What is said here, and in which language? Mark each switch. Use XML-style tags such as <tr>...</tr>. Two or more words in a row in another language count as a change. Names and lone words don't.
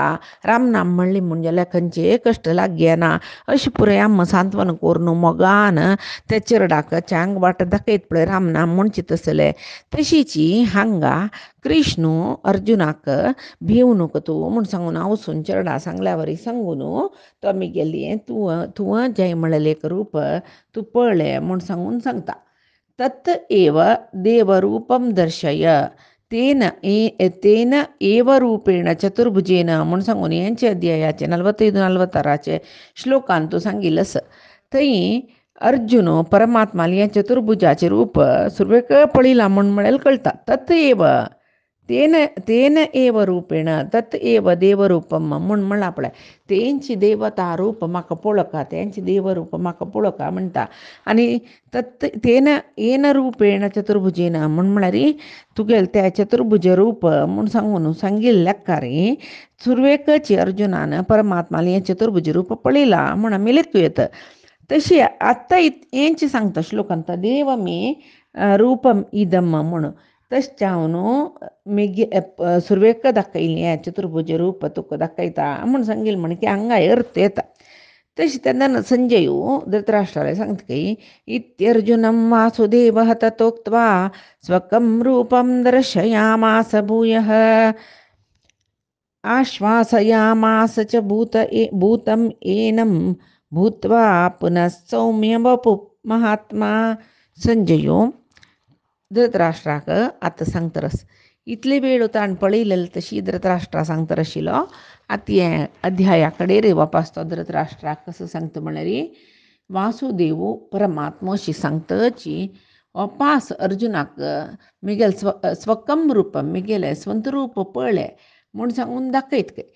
<kok>राम नाम म्हणली म्हूण जाल्यार खंयचे कश्ट लागना अशें पुरे आम्मा सांत्वन करून मोगान त्या चेडवाक चांग वाट दाखयत पळय राम नाम म्हणची तसलें. तशीची हांगा कृष्ण अर्जुनाक भिवू नका तूं म्हूण सांगून वचून चेडा सांगल्या वरी सांगून तो आमी गेली तुवें जय म्हणलेलें एक रूप तूं पळय म्हूण सांगून सांगता.</kok> <sa>तत् एव देवरूपं दर्शय तेन एव रूपेण चतुर्भुजेन</sa> <kok>म्हूण सांगून हेंचे अध्यायाचे 45-46 श्लोकान तूं सांगिल्लस. थंय अर्जुन परमात्मा हें चतुर्भुजाचें रूप सुरवेक पळयलां म्हळ्यार कळटा.</kok> <sa>तत् एव तेन एव रूपेण तत् एव देवरूपम</sa> <kok>म्हूण म्हणलां पळय. तेंची देवता रूप म्हाका पळोवका, तेंची देवरूप म्हाका पळोवका म्हणटा. आनी</kok> <sa>तेन येन रूपेण चतुर्भुजेन</sa> <kok>म्हळ्यार तुगेलें तें चतुर्भुज रूप म्हूण सांगून सांगिल्ल्याकार सुरवेकची अर्जुनान परमात्मा हें चतुर्भुज रूप पळयलां म्हूण आमी लेखूं येता. तशी आत्तां हेंच सांगता श्लोकांत</kok> <sa>देव मे रूपम इदम</sa> <kok>म्हणून. तशें हांव सुरवेक दाखयलें चतुर्भुज रूप तुका दाखयता म्हूण सांगिल्लें म्हण की हांगा अर्थ येता. तशें तेन्ना संजयो धृतराष्ट्राला सांगता की</kok> <sa>इत्यर्जुनं वासुदेवः ततोक्त्वा स्वकं रूपं दर्शयामास भूयः आश्वासयामास च भूतं एनं भूत्वा पुनः सौम्य वपु महात्मा.</sa> <kok>संजयो धृतराष्ट्राक आतां सांगतरस इतले वेळ ताण पळयलें तशी धृतराष्ट्रा सांगतर आशिल्लो. आतां हें अध्याया कडेन वापस तो धृतराष्ट्राक कसो सांगता म्हळ्यार वासुदेव परमात्मा अशी सांगतची वापस अर्जुनाक मिगेल</kok> <sa>स्वकम रूपम</sa> <kok>मिगेलें स्ವಂತ रूप पळय म्हूण सांगून दाखयत काय.</kok>